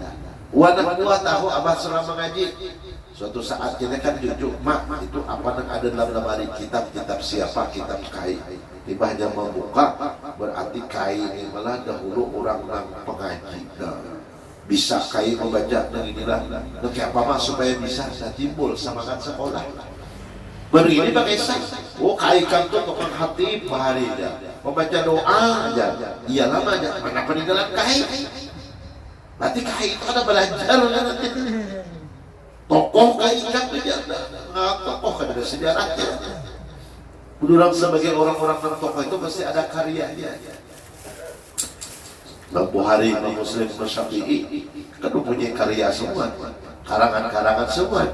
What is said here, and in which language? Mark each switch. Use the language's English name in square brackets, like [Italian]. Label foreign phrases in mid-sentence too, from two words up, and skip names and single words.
[Banjar] Anak buah tahu Abah selama ngaji, suatu saat kita kan cucu, mak itu apa yang ada dalam lemari kitab siapa, kitab kai. Tibanya membuka, berarti kai ini malah dahulu orang pengaji. Bisa kai membaca dan inilah kayak apa mah supaya bisa timbul semangat sekolah. Begini pakai sah. Oh kai kan tuh tukang hati bahari aja, membaca doa aja. Iya lama aja. Mana peninggalan kai? Berarti kai itu ada belajar nanti. Tokoh kai kan aja. Tokoh kan ada sejarahnya. Orang sebagai orang-orang dan tokoh itu pasti ada karyanya. Imam Bukhari, Imam Muslim, Imam Syafi'i kan punya karya semua, karangan-karangan semua.